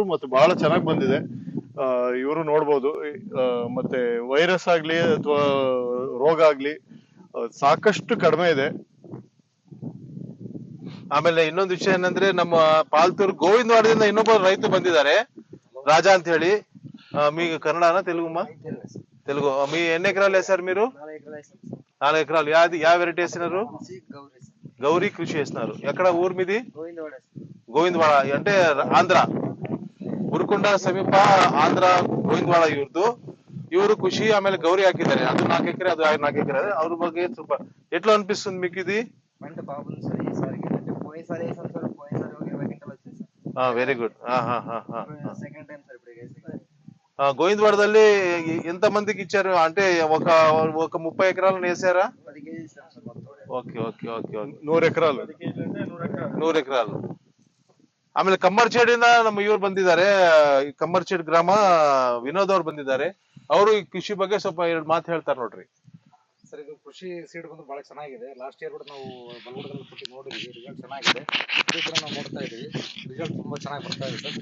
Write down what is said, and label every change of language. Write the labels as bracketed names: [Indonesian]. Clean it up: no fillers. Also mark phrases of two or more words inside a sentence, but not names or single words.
[Kannada] ಮತ್ತೆ ಬಹಳ ಚೆನ್ನಾಗಿ ಬಂದಿದೆ. ಇವರು ನೋಡ್ಬೋದು. ಮತ್ತೆ ವೈರಸ್ ಆಗ್ಲಿ ಅಥವಾ ರೋಗ ಆಗ್ಲಿ ಸಾಕಷ್ಟು ಕಡಿಮೆ ಇದೆ. ಆಮೇಲೆ ಇನ್ನೊಂದು ವಿಷಯ ಏನಂದ್ರೆ, ನಮ್ಮ ಪಾಲ್ತೂರು ಗೋವಿಂದವಾಡದಿಂದ ಇನ್ನೊಬ್ಬ ರೈತ ಬಂದಿದ್ದಾರೆ, ರಾಜಾ ಅಂತ ಹೇಳಿ. [Telugu] మీ కన్నడనా తెలుగుమా? తెలుగు. మీ ఎన్ని ఎకరాలు వేసారు మీరు? 4 ఎకరాలు. యా వెరైటీ వేసినారు? గౌరీ కృషి వేసినారు. ఎక్కడ ఊరు మీది? గోవిందవాడ అంటే ఆంధ్ర, [Kannada] ಉರ್ಕೊಂಡ ಸಮೀಪ ಆಂಧ್ರ, ಗೋವಿಂದವಾಡ ಇವ್ರದ್ದು. ಇವರು ಖುಷಿ ಆಮೇಲೆ ಗೌರಿ ಹಾಕಿದ್ದಾರೆ. ಅದು 4 ಎಕರೆ, ಅದು 4 ఎకరే. ಅವ್ರ ಬಗ್ಗೆ ಸ್ವಲ್ಪ [Telugu] ఎట్లా అనిపిస్తుంది మీకు ఇది? [English] very good. [Telugu] గోవిందవాడದಲ್ಲಿ ఎంత మందికి ఇచ్చారు? అంటే ఒక 30 ఎకరాలను వేసారా? [English] okay okay okay okay. [Telugu] 100 ఎకరాలు. 100 ఎకరాలు. [Kannada] ಆಮೇಲೆ ಕಮ್ಮರ್ಚೇಡಿಂದ ನಮ್ಮ ಇವ್ರು ಬಂದಿದ್ದಾರೆ, ಕಮ್ಮರ್ಚೇಡ್ ಗ್ರಾಮ ವಿನೋದ್ ಅವ್ರು ಬಂದಿದ್ದಾರೆ. ಅವರು ಈ ಕೃಷಿ ಬಗ್ಗೆ ಸ್ವಲ್ಪ 2 ಮಾತು ಹೇಳ್ತಾರೆ ನೋಡ್ರಿ. ಸರ್, ಇದು ಕೃಷಿ ಸೀಡ್ ಬಂದು ಬಹಳ ಚೆನ್ನಾಗಿದೆ. [English] last year [Kannada] ಕೂಡ ನಾವು ಬಲಗೂಡದಲ್ಲಿ ಕೊಟ್ಟು ನೋಡಿದ್ವಿ, ರಿಸಲ್ಟ್ ಚೆನ್ನಾಗಿದೆ. ಇದು ಕೂಡ ನಾವು ನೋಡ್ತಾ ಇದೀವಿ, ರಿಸಲ್ಟ್ ತುಂಬಾ ಚೆನ್ನಾಗಿ ಬರ್ತಾ ಇದೆ ಸರ್.